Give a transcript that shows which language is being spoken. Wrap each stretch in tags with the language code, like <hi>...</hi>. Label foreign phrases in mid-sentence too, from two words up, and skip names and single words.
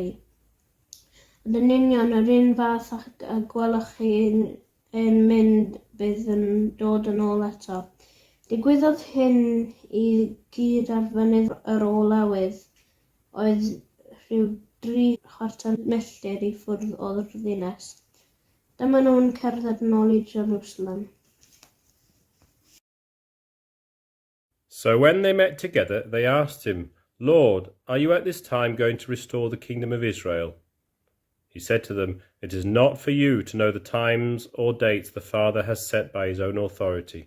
<cy>Ond yn union yr un fath a gwelwch chi'n mynd bydd yn dod yn ôl eto. Digwyddodd hyn i gyd ar fynydd yr olewydd, oedd rhyw 3 chwarter milltir i ffwrdd o'r ddinas. Dyma nhw'n cerdded yn ôl i Jerusalem.</cy> <en>So when they met together, they asked him, Lord, are you at this time going to restore the kingdom of Israel? He said to them, It is not for you to know the times or dates the Father has set by his own authority.</en>